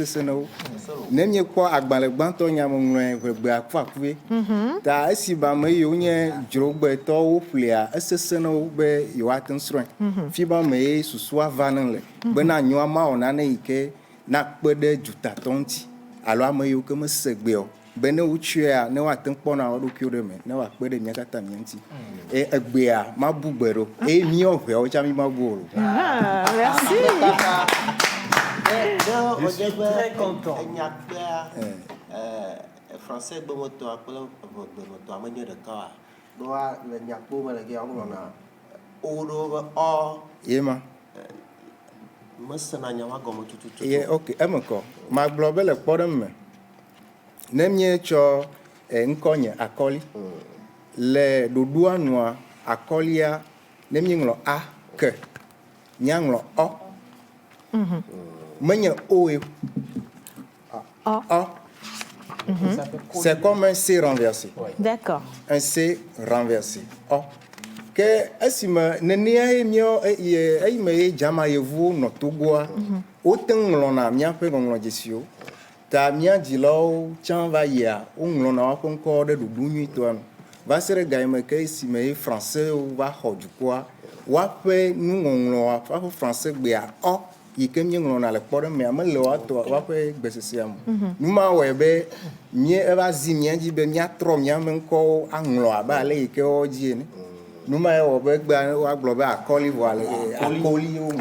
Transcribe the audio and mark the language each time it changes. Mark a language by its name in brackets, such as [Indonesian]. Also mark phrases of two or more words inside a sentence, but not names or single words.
[Ewe] ne wo ne miekpɔ agbalẽ gbãtɔ nyameŋlɔe ʋegbe akuakue ta esi ba ame yiwo nye dzrogbetɔwo ƒlea esese ne wo be yewoate ŋu srɔ̃e fi ba me ye susua va ne le bena nyoa mawɔ nane yi ke nakpe ɖe dutatɔ ŋuti alo ame yiwo ke mese gbea o be ne wotsɔea ne woate ŋu kpɔna wo ɖokuiwo ɖe me ne woakpe ɖe mía katã mía ŋuti egbea mabu gbe ɖo eye míɔ ʋeawo tsã mi mabu o lo. [French] Merci. Je suis très content. [Ewe] Français gbemetɔa kple gbemetɔa menye ɖeka oa ɖoa le nyakpo me le ke wogblɔna o ɖo be ɔ ye ma mesena nya wa gɔme tututu ye ok eme kɔ magblɔ be le kpɔɖeŋu me ne míetsɔ ŋkɔnye akɔli le ɖoɖoa nua akɔlia ne míeŋlɔ a ke míaŋlɔ ɔ menye o ye ɔ [French] c'est comme un C renversé. D'accord. Un C renversé. [Ewe] Ɔ ke esime nenea ye míɔ eyime ye dzama yevuwo nɔ Togoa wote ŋu ŋlɔna míaƒe ŋɔŋlɔ dzesiwo ta mía dzilawo tsã va yia woŋlɔna woaƒe ŋkɔwo ɖe ɖoɖo nyuitɔa nu va se ɖe gayime ke esime ye françaiswo va xɔ dukɔa woaƒe nuŋɔŋlɔa woaƒe français gbea ɔ yi ke míeŋlɔna le kpɔɖemea mele woaƒe gbesesea me numa wɔe be eva zi mía dzi be míatrɔ míame ŋkɔwo aŋlɔ abe ale yi ke wɔwo dzi ene numa ye wɔ be gbea woagblɔ be akɔli vɔ ale akɔliwo me